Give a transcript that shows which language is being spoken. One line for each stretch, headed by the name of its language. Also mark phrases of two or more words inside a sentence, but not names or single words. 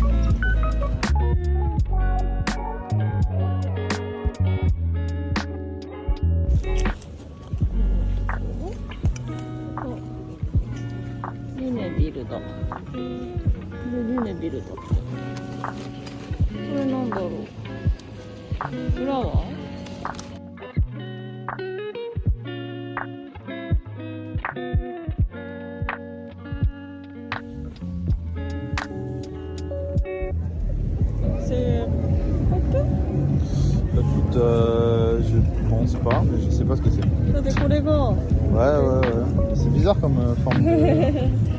Japanese: リネビルだ。これリネビルだ。これなんだろう。フラワー？
French: Écoute, je pense pas, mais je sais pas ce que c'est.
Japanese: だってこれが
French: Ouais. C'est bizarre comme forme de...